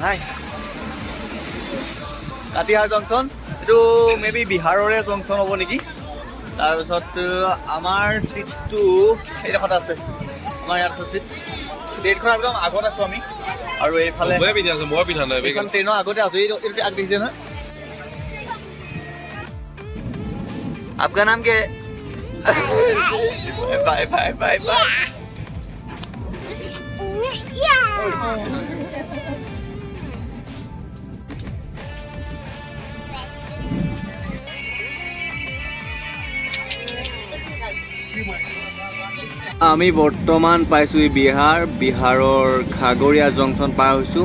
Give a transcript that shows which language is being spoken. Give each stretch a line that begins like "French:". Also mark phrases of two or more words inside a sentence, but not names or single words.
Assamese: হাই কাটিহাৰ জংচন, এইটো
English: may be
Assamese: বিহাৰৰে জংচন হ'ব নেকি। তাৰপিছত আমাৰ চিটটো এইডোখৰত আছে, আমাৰ ইয়াত আছে চিট। ডেটখন একদম আগত আছোঁ আমি আৰু এইফালে এইখন ট্ৰেইনৰ আগতে আছোঁ। এইটো আগ দেখিছে নহয়।
Hindi: आपका नाम क्या है?
English: bye bye bye bye.
Assamese: আমি বৰ্তমান পাইছোঁ বিহাৰৰ খাগৰিয়া জংচন পাৰ হৈছোঁ।